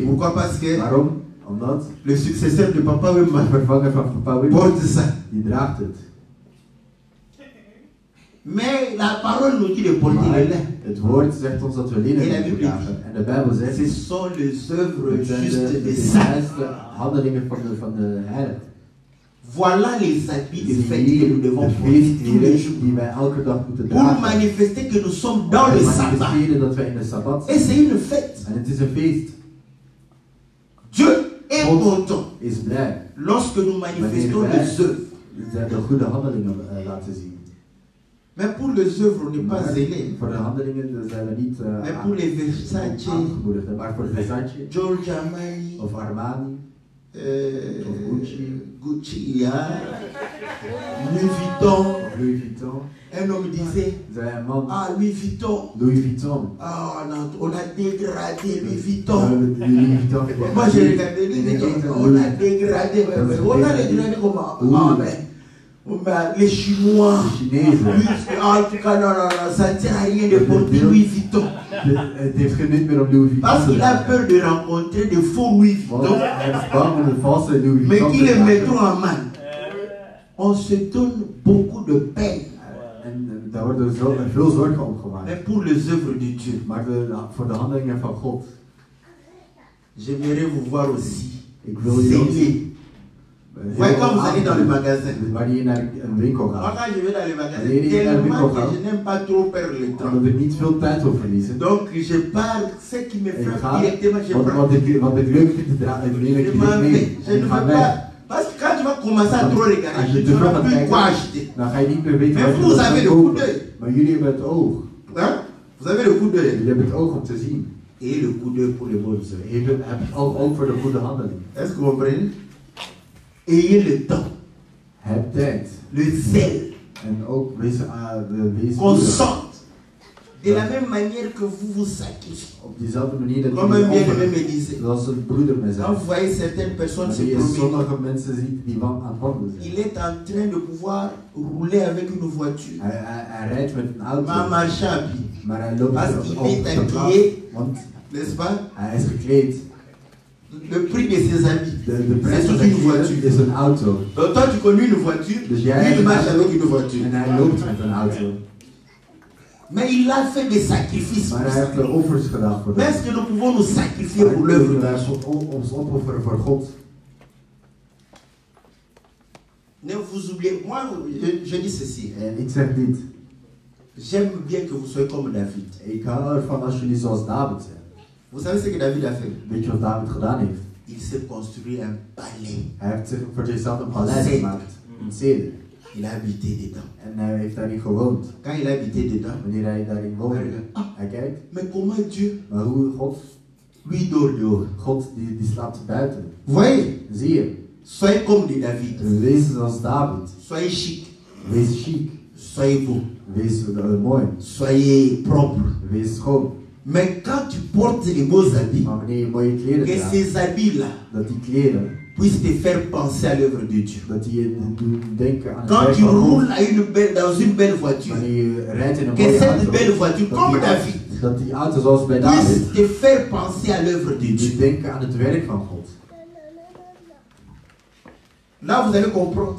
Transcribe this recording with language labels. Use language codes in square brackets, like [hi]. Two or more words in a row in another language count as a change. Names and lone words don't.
[fr] Pourquoi? Parce que [nl] Waarom? Omdat [fr] le successeur de Papa [nl] de [fr] Wimba [nl] vervanger van Papa Wimba, [fr] porte ça. [nl] die draagt het. [fr] Mais la parole nous dit de porter [nl] Maar [fr] les lins. [nl] het woord zegt ons dat we linnen [fr] En la [nl] moeten [fr] Bible [nl] dragen. En de Bijbel zegt, [fr] Ce sont les œuvres [nl] het zijn [fr] justes [nl] de [fr] des saints. [nl] juiste handelingen van de heiligen. [fr] Voilà les habits de [nl] Zie [fr] fête que [nl] hier [fr] nous [nl] de [fr] devons porter tous les [nl] feestkleren [fr] jours. [nl] die wij elke dag moeten [fr] Pour [nl] dragen. [fr] manifester que nous sommes dans le [nl] Om te [fr] sabbat. [nl] manifesteren dat wij in de Sabbat [fr] Et [nl] zijn. [fr] c'est une fête. [nl] En het is een feest. [fr] Dieu est [nl] God [fr] content [nl] is blij [fr] lorsque nous manifestons [nl] wanneer [fr] les œuvres. [nl] wij de goede handelingen laten zien. [fr] Mais pour les œuvres, on n'est pas [nl] Maar [fr] zélé. [nl] voor de handelingen zijn we niet [fr] Mais pour les Versace, [nl] aangemoedigd. Maar voor Versace [fr] Giorgio Armani, [nl] of Armani of Gucci [fr] Gucci, ja, Louis Vuitton. [nl] of Louis Vuitton. [fr] Un homme disait, [nl] Zei een man, [fr] ah Louis Vuitton, [nl] Louis Vuitton. [fr] ah on a dégradé Louis [nl] We [fr] Vuitton. [nl] hebben Louis Vuitton. [fr] Moi j'ai regardé Louis Vuitton, on a dégradé, on a dégradé comment? Ah mais les Chinois, [nl] Chinezen. [fr] en tout cas non, ça ne sert à rien de porter Louis Vuitton. [nl] Het heeft geen nut meer om Louis Vuitton [fr] Parce [nl] te [fr] qu'il a [nl] dragen. [fr] peur de rencontrer de faux Louis [nl] Want [fr] Vuitton, [nl] hij is bang om de valse Louis [fr] mais [nl] Vuitton [fr] qui [nl] te [fr] les [nl] dragen. [fr] mettront en main. On se donne beaucoup de peine. [nl] En daar worden veel zorgen om gemaakt. [fr] Mais pour les œuvres de Dieu, [nl] Maar voor de handelingen van God. [fr] j'aimerais vous voir aussi. [nl] Ik wil jullie ook [fr] Zélé. [nl] zien. [fr] Vous voyez quand vous allez dans le magasin. [nl] Wanneer je naar een winkel [fr] Moi [nl] gaat. [fr] quand je vais dans le magasin, [nl] Wanneer je naar de [fr] tellement [nl] winkel [fr] que [nl] gaat, [fr] je n'aime pas trop perdre le temps. [nl] omdat ik niet veel tijd wil verliezen. [fr] Donc je pars, ce qui me [nl] Ik [fr] frappe [nl] ga, [fr] directement, je prends. [nl] wat ik leuk vind te dragen, ik neem [fr] Je [nl] ik [fr] m'en [nl] mee. [fr] vais. Je [nl] En [fr] ne [nl] ik [fr] veux [nl] ga weg. [fr] pas. Parce que quand tu vas commencer à trop regarder, [nl] Als je [fr] tu [nl] te [fr] ne [nl] veel [fr] sauras [nl] gaat [fr] plus quoi [nl] kijken, [fr] acheter. [nl] dan ga je niet meer weten [fr] Mais [nl] wat je [fr] vous [nl] moet [fr] avez le [nl] kopen. [fr] coup d'œil. [nl] Maar jullie hebben het oog. [fr] Hein? Vous avez le coup d'œil. [nl] Jullie hebben het oog om te zien. [fr] Et le coup d'œil pour les bonnes œuvres. [nl] Je hebt het ook voor de goede handeling. [fr] Est-ce que vous comprenez? Ayez le temps, [nl] Heb tijd. [fr] le zèle, [nl] En ook wees [fr] qu'on [nl] goedig. [fr] sente. De la même manière que vous vous sacrifiez. [nl] Op diezelfde manier dat [fr] Comme un [nl] jullie [fr] bien-aimé [nl] offeren. [fr] me disait. [nl] Zoals een broeder me zei. [fr] Quand vous voyez certaines personnes se [nl] Wanneer je [fr] promener, [nl] sommige mensen ziet die aan het wandelen zijn. [fr] il est en train de pouvoir rouler avec une voiture. [nl] Hij rijdt met een auto. [fr] Mais en marchant à pied. [nl] Maar hij loopt [fr] Parce [nl] op [fr] qu'il [nl] op [fr] est [nl] zijn plaats. [fr] habillé, [nl] Want [fr] n'est-ce pas? [nl] hij is gekleed. [fr] Le prix de ses habits. [nl] De prijs van [fr] C'est [nl] zijn [fr] une voiture. [nl] kleren is een auto. [fr] Donc toi tu conduis une voiture, [nl] Dus [fr] lui [nl] jij [fr] il [nl] hebt [fr] marche [nl] een [fr] avec [nl] auto [fr] une voiture. [nl] en hij loopt met een auto. [fr] Mais il a fait des sacrifices [nl] Maar [fr] pour [nl] hij [fr] ça. [nl] heeft de offers gedaan voor [fr] Mais [nl] dat. [fr] est-ce que nous pouvons nous sacrifier [nl] Maar [fr] pour [nl] kunnen [fr] l'œuvre de [nl] wij [fr] Dieu? [nl] ons opofferen voor God? [fr] Ne vous oubliez, moi je dis ceci, [nl] En ik zeg dit. [fr] j'aime bien que vous soyez comme David. [nl] Ik hou ervan als jullie zoals David zijn. [fr] Vous savez ce que David a fait? [nl] Weet je wat David gedaan heeft? [fr] il s'est construit un palais. [nl] Hij heeft zich voor zichzelf een paleis gemaakt. Een ceder. [fr] Il a habité dedans. [nl] En hij heeft daarin gewoond. [fr] Quand il a habité dedans, [nl] Wanneer hij daarin woonde, Ah. hij kijkt. [fr] mais comment Dieu [nl] Maar hoe God, [fr] lui dort dehors? [nl] God die slaapt buiten. [fr] Voyez, [nl] Zie je, [fr] soyez comme de David. [nl] wees zoals David. [fr] Soyez chic, [nl] Wees chic. [fr] soyez beau, [nl] Wees mooi. [fr] soyez propre. [nl] Wees schoon. [fr] Mais quand tu portes les beaux habits, [nl] Maar wanneer je mooie kleren [fr] que [nl] draagt, [fr] ces habits-là [nl] dat die kleren, [fr] puissent te faire penser à l'œuvre de Dieu. [nl] dat die je doen denken aan het [fr] Quand [nl] werk [fr] tu [nl] van God. [fr] roules dans une belle voiture, [nl] Wanneer je rijdt in een [fr] que [nl] mooie [fr] cette [nl] auto, [fr] belle voiture, comme David, [nl] dat die auto zoals bij David, [fr] puisse te faire penser à l'œuvre de [nl] die [fr] Dieu. [nl] denken aan het werk van God. [fr] Là, vous allez comprendre.